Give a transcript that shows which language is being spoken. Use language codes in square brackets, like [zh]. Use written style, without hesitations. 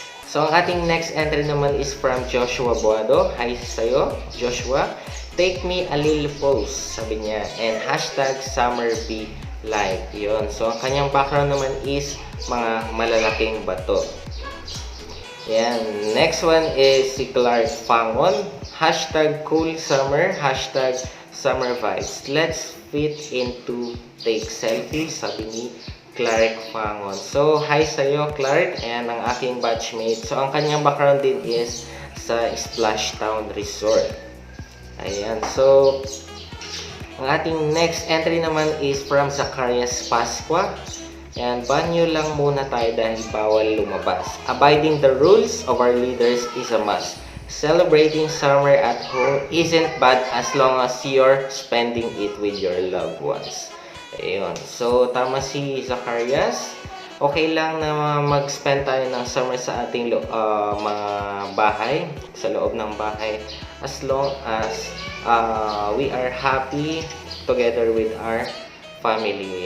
[tl] So ang ating next entry naman is from Joshua Buado. [en] Hi sa'yo, Joshua. Take me a little pose, [tl] sabi niya. [en] And hashtag summer be like. [tl] Yun. So ang kanyang background naman is mga malalaking bato. Yan. [en] Next one is si Clark Fangon. Hashtag cool summer. Hashtag summer vibes. Let's fit into take selfie, [tl] sabi ni Clark Fangon. So, hi sa'yo, Clark, and ang aking batchmate. So, ang kanyang background din is sa Splashtown Resort. Ayan. So, ang ating next entry naman is from Zacarias Pasqua. And banyo lang muna tayo dahil bawal lumabas. [en] Abiding the rules of our leaders is a must. Celebrating summer at home isn't bad as long as you're spending it with your loved ones. [tl] Ayun. So, tama si Zacarias. Okay lang na mag-spend tayo ng summer sa ating mga bahay, sa loob ng bahay. [en] As long as we are happy together with our family.